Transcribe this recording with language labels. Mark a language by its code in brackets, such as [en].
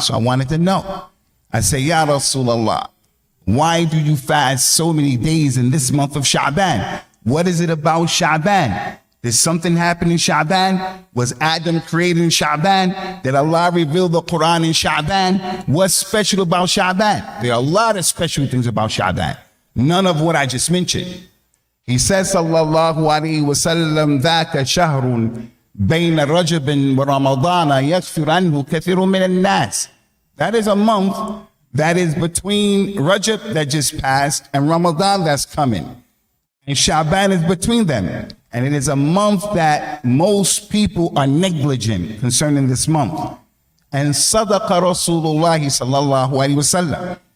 [en] So I wanted to know. I say, Ya Rasulullah, why do you fast so many days in this month of Sha'ban? What is it about Sha'ban? Did something happen in Sha'ban? Was Adam created in Sha'ban? Did Allah reveal the Quran in Sha'ban? What's special about Sha'ban? There are a lot of special things about Sha'ban. None of what I just mentioned. He says, sallallahu alayhi wa sallam, [ar] ذَاكَ شَهْرٌ بَيْنَ رَجَبٍ وَرَمَضَانَ يَغْفِرْ عَنْهُ كَثِيرٌ مِنَ النَّاسِ. [en] That is a month that is between Rajab that just passed and Ramadan that's coming. And Sha'ban is between them. And it is a month that most people are negligent concerning this month. And Sadaqa Rasulullah sallallahu alayhi wa sallam.